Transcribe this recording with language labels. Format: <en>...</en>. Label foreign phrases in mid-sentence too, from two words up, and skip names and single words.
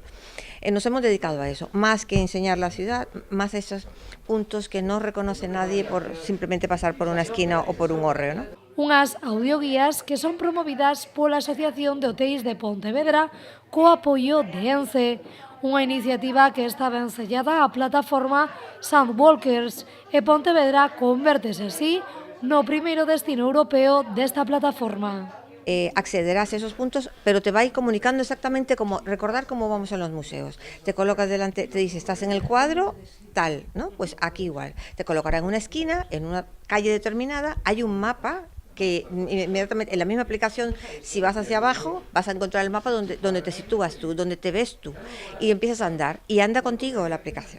<es>Nos hemos dedicado a eso, más que enseñar la ciudad, más a esos puntos que no reconoce nadie por simplemente pasar por una esquina o por un hórreo, ¿no?</es> <gl>Unhas audioguías que son promovidas pola Asociación de Hoteis de Pontevedra co apoio de ENCE, unha iniciativa que está ben sellada á plataforma Soundwalkers e Pontevedra convértese así no primeiro destino europeo desta plataforma.</gl> <es>Accederás a esos puntos, pero te va a ir comunicando exactamente como recordar cómo vamos a los museos. Te colocas delante, te dice, estás en el cuadro, tal, ¿no? Pues aquí igual. Te colocará en una esquina, en una calle determinada, hay un mapa que inmediatamente en la misma aplicación, si vas hacia abajo, vas a encontrar el mapa donde te sitúas tú, donde te ves tú, y empiezas a andar, y anda contigo la aplicación.</es>